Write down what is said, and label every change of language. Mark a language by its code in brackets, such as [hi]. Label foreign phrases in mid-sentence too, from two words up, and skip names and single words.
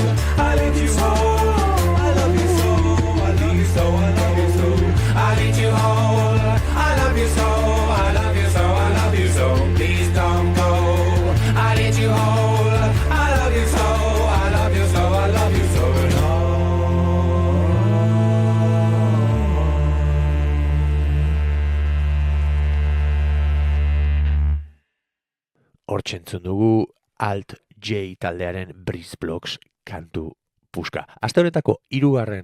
[en] I love you so, I love you so, I love you so, I love you so. I need you whole. I love you so, I love you so, I love you so. Please don't go. I need you whole. I love you so, I love you so, I love you so. [eu] Hortxe entzun dugu Alt J taldearen Breeze Blocks kantu puska. Aste honetako 3.